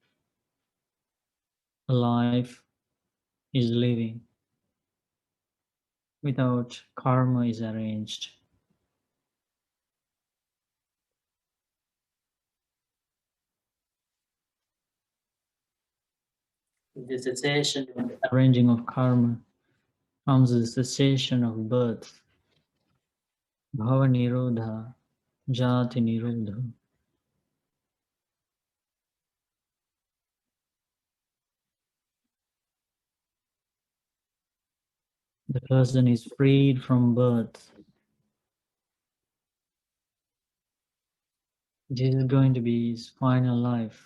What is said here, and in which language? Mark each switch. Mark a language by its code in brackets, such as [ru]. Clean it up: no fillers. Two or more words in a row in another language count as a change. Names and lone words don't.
[en] A life is living without karma is arranged. The cessation of the arranging of karma comes the cessation of birth, [pi] bhava nirodha, jati nirodha. [en] The person is freed from birth. This is going to be his final life.